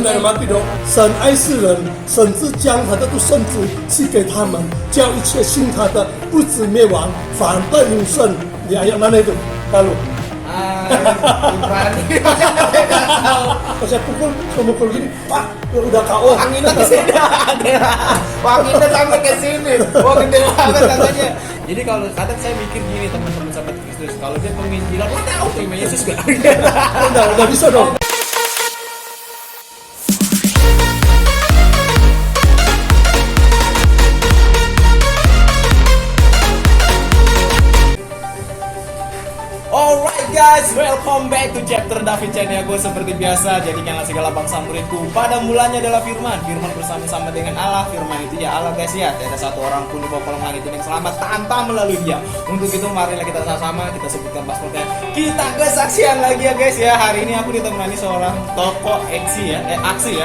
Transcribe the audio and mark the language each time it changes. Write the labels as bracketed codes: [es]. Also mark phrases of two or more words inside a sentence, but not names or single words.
[zh] 马比多，神爱世人，甚至将他的独生子赐给他们，叫一切信他的不至灭亡，反得永生。 [id] Di ayat mana itu? Lalu. Berani. Saya pukul gini, Pak, udah KO. Anginnya ke sini. Anginnya sampai ke sini. Wah, gede banget katanya. Jadi kalau kadang saya mikir gini, teman-teman sahabat Kristus, kalau dia penginjilan, lo tahu terima Yesus gak? Udah bisa dong. [en] Alright guys, welcome back to Chapter David Channel. [id] Gue seperti biasa, jadikanlah segala bangsa muridku. Pada mulanya adalah firman bersama-sama dengan Allah. Firman itu ya Allah guys ya. Tidak ada satu orang pun di bawah kolong langit yang selamat tanpa melalui dia. Untuk itu marilah kita sama-sama kita sebutkan pasportnya. Kita kesaksian lagi ya guys ya. Hari ini aku ditemani seorang tokoh aksi ya.